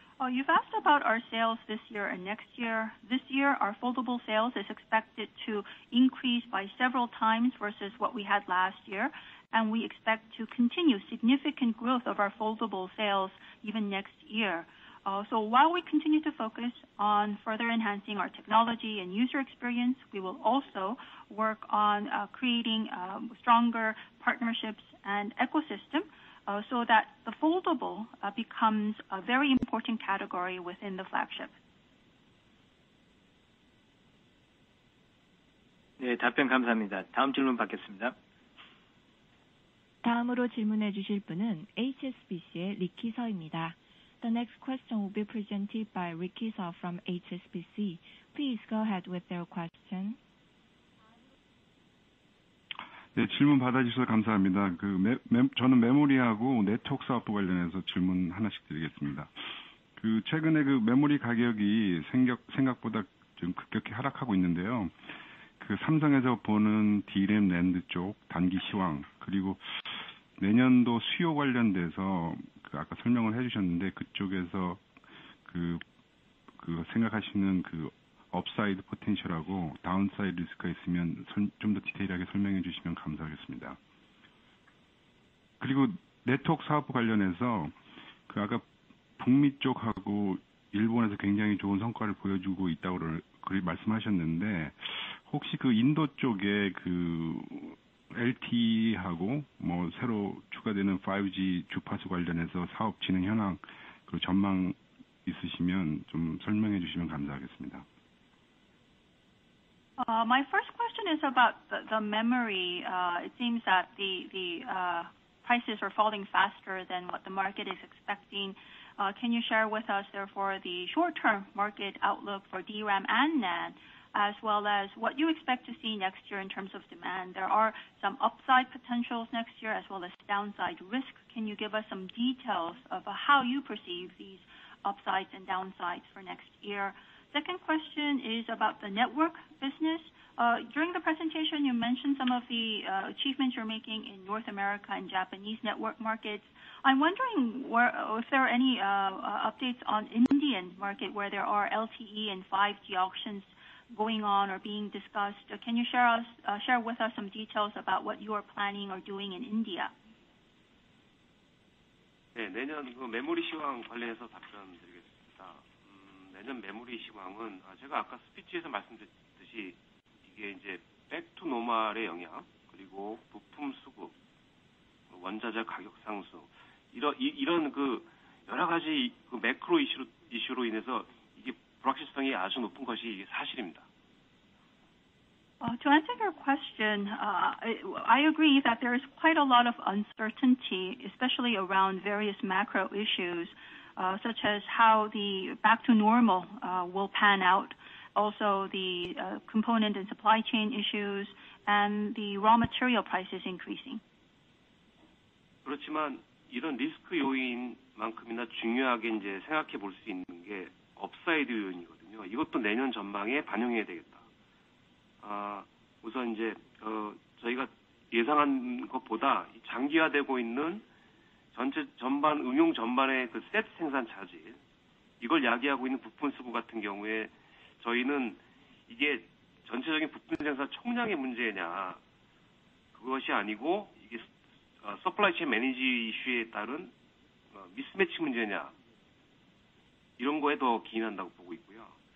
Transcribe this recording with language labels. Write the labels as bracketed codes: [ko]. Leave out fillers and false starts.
[en] You've asked about our sales this year and next year. This year, our foldable sales is expected to increase by several times versus what we had last year, and we expect to continue significant growth of our foldable sales even next year. So while we continue to focus on further enhancing our technology and user experience, we will also work on creating stronger partnerships and ecosystem so that the foldable becomes a very important category within the flagship. [ko] 네, 답변 감사합니다. 다음 질문 받겠습니다. 다음으로 질문해 주실 분은 HSBC의 리키 서입니다. [en] The next question will be presented by Ricky Seo from HSBC. Please go ahead with your question. [ko] 네, 질문 받아주셔서 감사합니다. 저는 메모리하고 네트워크 사업부 관련해서 질문 하나씩 드리겠습니다. 최근에 메모리 가격이 생각보다 좀 급격히 하락하고 있는데요. 삼성에서 보는 D램 낸드 쪽 단기 시황, 그리고 내년도 수요 관련돼서 아까 설명을 해주셨는데 그쪽에서 생각하시는 업사이드 포텐셜하고 다운사이드 리스크가 있으면 좀 더 디테일하게 설명해 주시면 감사하겠습니다. 그리고 네트워크 사업부 관련해서 아까 북미 쪽하고 일본에서 굉장히 좋은 성과를 보여주고 있다고 말씀하셨는데, 혹시 그 인도 쪽에 그 LTE하고 뭐 새로 추가되는 5G 주파수 관련해서 사업 진행 현황 그 전망 있으시면 좀 설명해 주시면 감사하겠습니다. [en] My first question is about the memory. It seems that the prices are falling faster than what the market is expecting. Can you share with us, therefore, the short-term market outlook for DRAM and NAND, as well as what you expect to see next year in terms of demand? There are some upside potentials next year as well as downside risk. Can you give us some details of how you perceive these upsides and downsides for next year? Second question is about the network business. During the presentation, you mentioned some of the achievements you're making in North America and Japanese network markets. I'm wondering if there are any updates on Indian market where there are LTE and 5G auctions going on or being discussed. Can you share with us some details about what you are planning or doing in India? [ko] 네, 내년 그 메모리 시황 관련해서 답변드리겠습니다. 내년 메모리 시황은 제가 아까 스피치에서 말씀드렸듯이 이게 이제 백투 노멀의 영향, 그리고 부품 수급, 원자재 가격 상승, 이런 그 여러 가지 그 매크로 이슈로 인해서 이게 불확실성이 아주 높은 것이 이게 사실입니다. [en] To answer your question, I agree that there is quite a lot of uncertainty, especially around various macro issues, such as how the back to normal will pan out, also the component and supply chain issues, and the raw material prices increasing. [ko] 그렇지만 이런 리스크 요인만큼이나 중요하게 이제 생각해 볼 수 있는 게 업사이드 요인이거든요. 이것도 내년 전망에 반영해야 되겠다. 우선 이제 저희가 예상한 것보다 장기화되고 있는 전체 전반 응용 전반의 그 세트 생산 차질, 이걸 야기하고 있는 부품 수급 같은 경우에 저희는 이게 전체적인 부품 생산 총량의 문제냐, 그것이 아니고 이게 서플라이 체인 매니지 이슈에 따른 미스매치 문제냐, 이런 거에 더 기인한다고 보고 있고요.